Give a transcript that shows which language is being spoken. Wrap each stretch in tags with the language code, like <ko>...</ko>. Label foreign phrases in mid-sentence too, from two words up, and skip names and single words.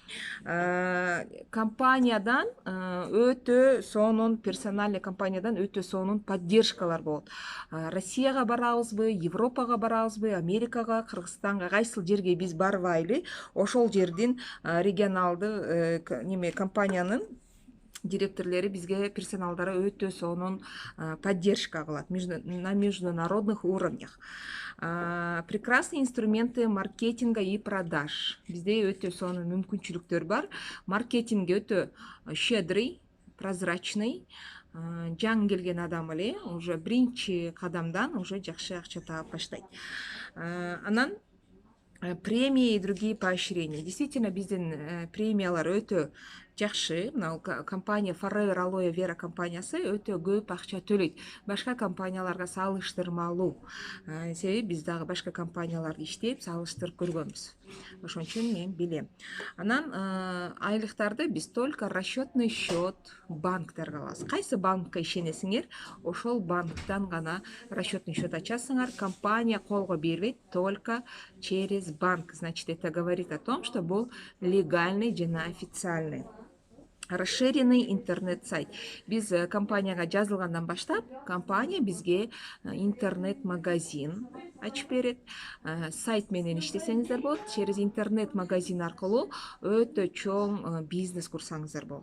<ky>Компаниядан өтө сонун, персональный компаниядан өтө сонун поддержкалар болот. Россияга барабызбы, Европага барабызбы, Америкага, Кыргызстанга, кайсыл жерге биз барбайлы, ошол жердин регионалды компаниянын директорлери бизге, персоналдары өтө сонун поддержка кылат</ky> <ru>на международных уровнях. Прекрасные инструменты маркетинга и продаж.</ru> <ky>Бизде өтө сонун мүмкүнчүлүктөр бар. Маркетинг өтө</ky> <ru>щедрый, прозрачный.</ru> <ky>Жаңы келген адам эле уже биринчи кадамдан уже жакшы акча таап баштайт.</ky> <ru>Анан премии и другие поощрения. Действительно,</ru> <ky>биздин премиялар өтө жакшы. Мына компания Forever Aloe Vera компаниясы өтө көп акча төлөйт. Башка компанияларга салыштырмалуу. Себеби биз дагы башка компанияларды иштеп, салыштырып көргөнбүз. Ошон үчүн мен билем. Анан айлыктарды биз</ky> <ru>только расчетный счет</ru> <ky>банктерге алабыз. Кайсы банкка ишенесиңер, ошол банктан гана</ky> <ru>расчетный счет</ru> <ky>ачасыңар. Компания колго бербейт,</ky> <ru>только через банк. Значит, это говорит о том, что</ru> <ky>бул легальный жана официальный.</ky> <ru>Расширенный интернет-сайт.</ru> <ky>Биз компанияга жазылгандан баштап, компания бизге интернет-магазин ачып берет. Сайт менен иштесеңиздер болот.</ky> <ru>Через интернет-магазин</ru> <ky>аркылуу өтө чоң бизнес курсаңыздар болот.</ky>